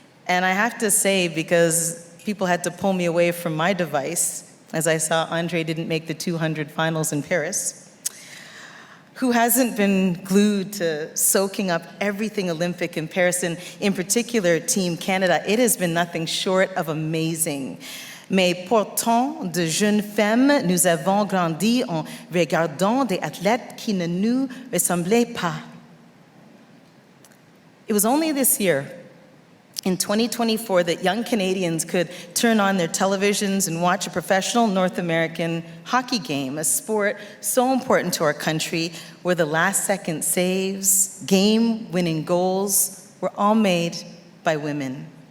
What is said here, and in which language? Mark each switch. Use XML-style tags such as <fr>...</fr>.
<en>And I have to say, because people had to pull me away from my device, as I saw Andre didn't make the 200 finals in Paris, who hasn't been glued to soaking up everything Olympic in Paris, and in particular, Team Canada, it has been nothing short of amazing.</en> <fr>Mais pourtant, de jeunes femmes, nous avons grandi en regardant des athlètes qui ne nous ressemblaient pas.</fr> <en>It was only this year, in 2024, that young Canadians could turn on their televisions and watch a professional North American hockey game, a sport so important to our country, where the last-second saves, game-winning goals were all made by women.</en>